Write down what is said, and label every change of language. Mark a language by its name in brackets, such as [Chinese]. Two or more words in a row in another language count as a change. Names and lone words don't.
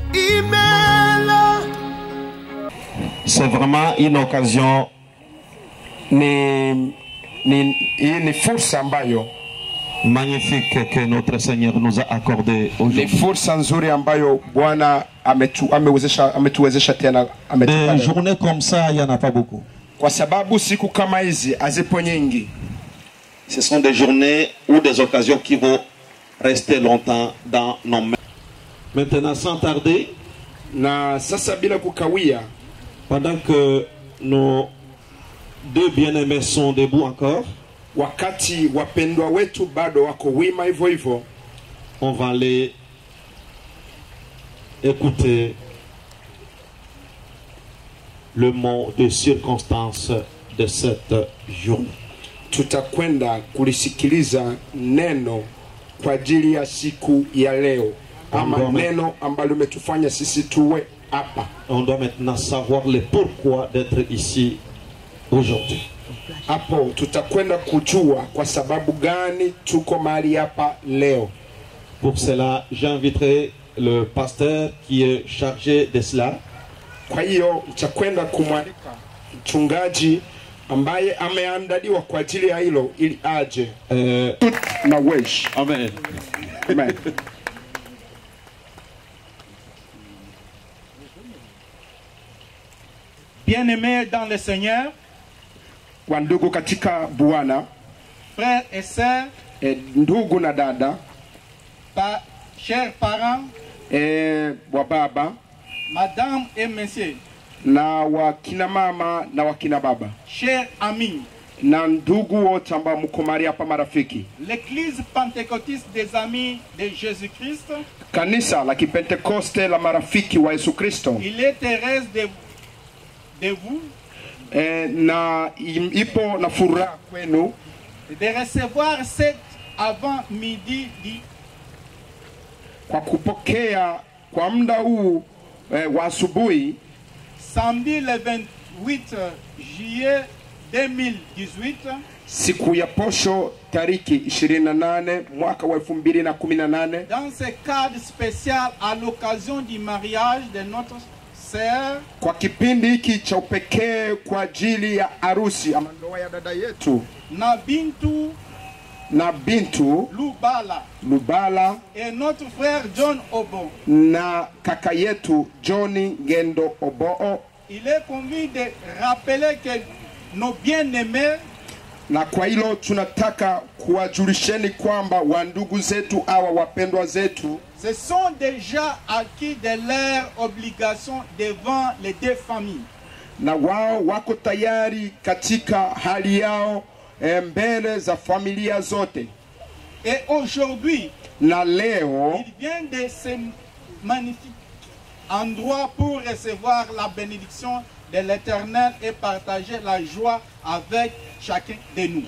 [French] C'est vraiment une occasion. [Swahili] Ni fursa ambayo [French] Magnifique que notre Seigneur nous a accordé [Swahili] ni [French] aujourd'hui. [Swahili] fursa nzuri ambayo Bwana ametuwezesha tena [French] Des journées comme ça, il n'y en a pas beaucoup. [Swahili] kwa sababu siku kama hizi hazipo nyingi. [French] Ce sont des journées ou des occasions qui vont rester longtemps dans nos mains. Maintenant, sans tarder, [Swahili] Na sasa bila kukawia, [French] pendant que nos deux bien-aimés sont debout encore, [Swahili] wakati wapendwa wetu bado wako wima hivyo hivyo, [French] on va aller écouter le mot de circonstance de cette journée. [Swahili] tutakwenda kulisikiliza neno kwa ajili ya siku ya leo, ama neno ambalo limetufanya sisi tuwe hapa. [French] On doit maintenant savoir le pourquoi d'être ici aujourd'hui. [Swahili] Hapo tutakwenda kujua kwa sababu gani tuko mahali hapa leo. [French] Pour cela, j'inviterai le pasteur qui est chargé de cela. [Swahili] Kwa hiyo nitakwenda kumwalika mchungaji ambaye ameandaliwa kwa ajili ya hilo ili aje na wesh. [French] Amen. [Swahili] Amen. [French] Bien-aimés dans le Seigneur, [Swahili] Wandugu katika Bwana, [French] frères et sœurs, [Swahili] ndugu na dada, [French] chers parents, [Swahili] wa baba [French] madame et messieurs, [Swahili] na wakina mama na wakina baba, [French] chers amis, [Swahili] na ndugu wote ambao mko mahali hapa, marafiki. [French] l'Église pentecôtiste des amis de Jésus-Christ, [Swahili] Kanisa la Kipentekoste la marafiki wa Yesu Kristo, [French] il est heureuse de vous [Swahili] na ipo na furaha kwenu [French] de recevoir cet avant-midi [Swahili] kwa kupokea kwa muda huu wa asubuhi, [French] samedi le 28 juillet 2018, [Swahili] siku ya posho tariki 28 mwaka wa 2018, [French] dans ce cadre spécial à l'occasion du mariage de notre sœur, [Swahili] kwa kipindi hiki cha upekee kwa ajili ya harusi ama ndoa ya dada yetu na Bintu Lubala [French] et notre frère John Obo, [Swahili] na kaka yetu Johnny Ngendo Oboo. [French] Il est convenu de rappeler que nos bien-aimés, [Swahili] na kwa hilo tunataka kuwajulisheni kwamba wandugu zetu hawa wapendwa zetu [French] se sont déjà acquis de leurs obligations devant les deux familles. [Swahili] Na wao wako tayari katika hali yao mbele za familia zote. [French] Et aujourd'hui, [Swahili] na leo [French] il vient de ce magnifique endroit pour recevoir la bénédiction de l'Éternel et partager la joie avec chacun de nous.